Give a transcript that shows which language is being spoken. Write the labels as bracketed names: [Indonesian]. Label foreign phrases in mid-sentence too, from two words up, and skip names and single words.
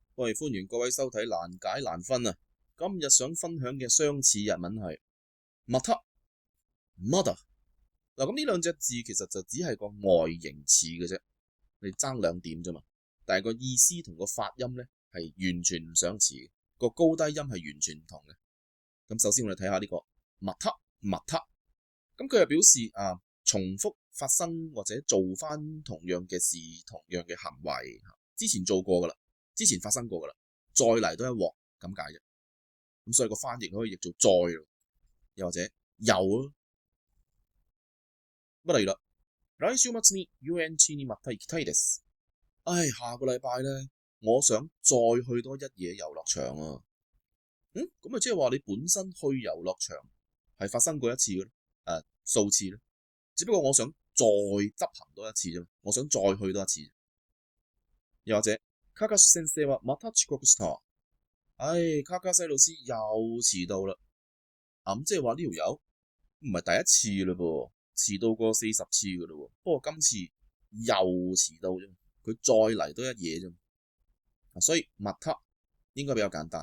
[Cantonese] 喂，歡迎各位收睇難解難分啊！今日想分享嘅相似日文係 [Japanese] また、まだ。 [Cantonese] 嗱，咁呢兩隻字其實就只係個外形似嘅啫，你爭兩點啫嘛。但係個意思同個發音咧係完全唔相似嘅，個高低音係完全唔同嘅。咁首先我哋睇下呢個 [Japanese] また、また， [Cantonese] 咁佢係表示重複發生或者做翻同樣嘅事、同樣嘅行為，之前做過噶啦。之前發生過噶啦，再嚟多一鑊咁解啫。咁所以個翻譯可以譯做再咯，又或者又咯。咁例如啦， [Japanese] 來週末に遊園地にまた行きたいです。 [Cantonese] 下個禮拜咧，我想再去多一夜遊樂場啊。咁即係話你本身去遊樂場係發生過一次嘅咧，數次咧，只不過我想再執行多一次啫，我想再去多一次。又或者 [Japanese] 卡卡先生はまた遅刻した。 [Cantonese] 卡卡西老師又遲到啦。咁即係話呢條友唔係第一次嘞噃，遲到過40次噶啦。不過今次又遲到啫，佢再嚟多一夜啫。所以また應該比較簡單。